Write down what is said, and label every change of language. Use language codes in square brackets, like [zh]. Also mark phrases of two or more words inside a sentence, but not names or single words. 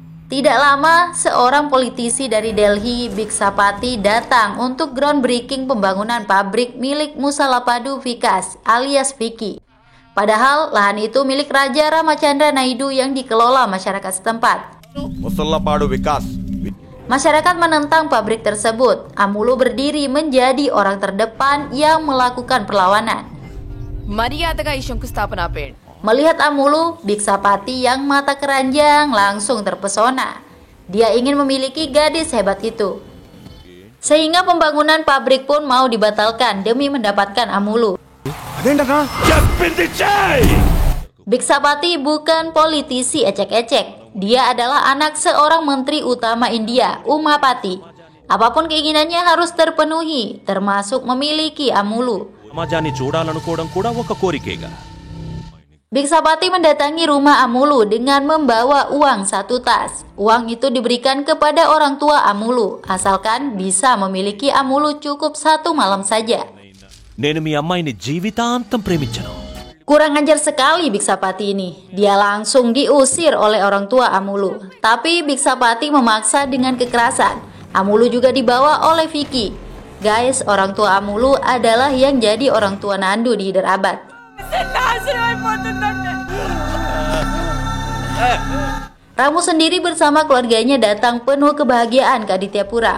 [id] Tidak lama, seorang politisi dari Delhi, Biksapati, datang untuk groundbreaking pembangunan pabrik milik Musalapadu Vikas alias Vicky. Padahal lahan itu milik Raja Ramachandra Naidu yang dikelola masyarakat setempat. Musalapadu Vikas. Masyarakat menentang pabrik tersebut. Amulu berdiri menjadi orang terdepan yang melakukan perlawanan. [te] మర్యాదగా ఈ శంకుస్థాపన ఆపేయండి. [id] Melihat Amulu, Biksapati yang mata keranjang langsung terpesona. Dia ingin memiliki gadis hebat itu. Sehingga pembangunan pabrik pun mau dibatalkan demi mendapatkan Amulu. Biksapati bukan politisi ecek-ecek. Dia adalah anak seorang menteri utama India, Umapati. Apapun keinginannya harus terpenuhi, termasuk memiliki Amulu. [te] సమాజాన్ని చూడాలనుకోవడం కూడా ఒక కోరికేగా. [id] Biksapati mendatangi rumah Amulu dengan membawa uang 1 tas. Uang itu diberikan kepada orang tua Amulu, asalkan bisa memiliki Amulu cukup 1 malam saja. [te] నేను మీ అమ్మాయిని జీవితాంతం ప్రేమించను. [id] Kurang ajar sekali Biksapati ini. Dia langsung diusir oleh orang tua Amulu. Tapi Biksapati memaksa dengan kekerasan. Amulu juga dibawa oleh Vicky. Guys, orang tua Amulu adalah yang jadi orang tua Nandu di Hyderabad. Ramu sendiri bersama keluarganya datang penuh kebahagiaan ke Adityapura.